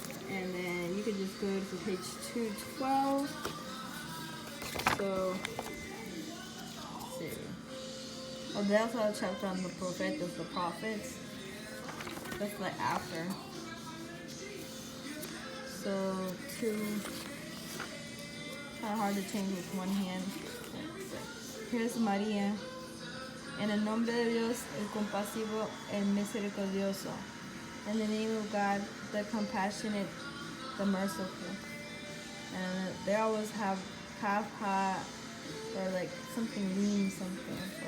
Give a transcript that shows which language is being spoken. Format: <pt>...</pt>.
<en>And then you could just go to page 212. So, let's see. Oh, they also have a chapter on the the prophets. That's like after. So, kind of hard to change with one hand. Here's María.</en> <es>En el nombre de Dios, el compasivo, el misericordioso.</es> <en>In the name of God, the compassionate, the merciful. And they always have kaf, ha, or like something mean something.</en>